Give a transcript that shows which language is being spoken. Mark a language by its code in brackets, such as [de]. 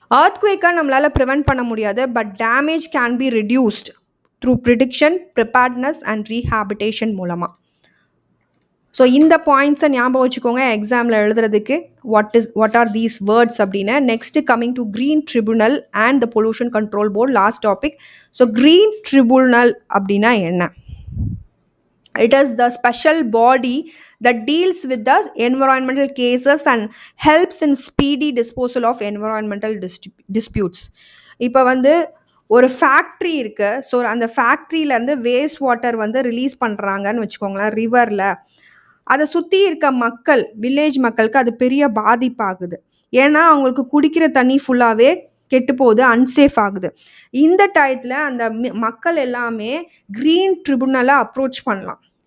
[en] earthquake [ta] நம்மளால் [en] prevent [ta] பண்ண முடியாது, [en] but damage can be reduced through prediction, preparedness and rehabilitation [ta] மூலமாக. ஸோ இந்த பாயிண்ட்ஸை ஞாபகம் வச்சுக்கோங்க எக்ஸாமில் எழுதுறதுக்கு. [en] what are these words [ta] அப்படின்னு. [en] Next coming to green tribunal and the pollution control board, last topic. [ta] So green tribunal அப்படின்னா என்ன? [en] It is the special body that deals with the environmental cases and helps in speedy disposal of environmental disputes. [ta] இப்போ வந்து ஒரு factory இருக்கு. So அந்த ஃபேக்ட்ரியிலேருந்து waste water வந்து release பண்ணுறாங்கன்னு வச்சுக்கோங்களேன் ரிவரில். அதை சுற்றி இருக்க மக்கள், வில்லேஜ் மக்களுக்கு அது பெரிய பாதிப்பாகுது. ஏன்னா அவங்களுக்கு குடிக்கிற தண்ணி ஃபுல்லாகவே கெட்டு போகுது, அன்சேஃப் ஆகுது. இந்த டயத்தில் அந்த மக்கள் எல்லாமே க்ரீன் ட்ரிபுனலை அப்ரோச் பண்ணலாம்.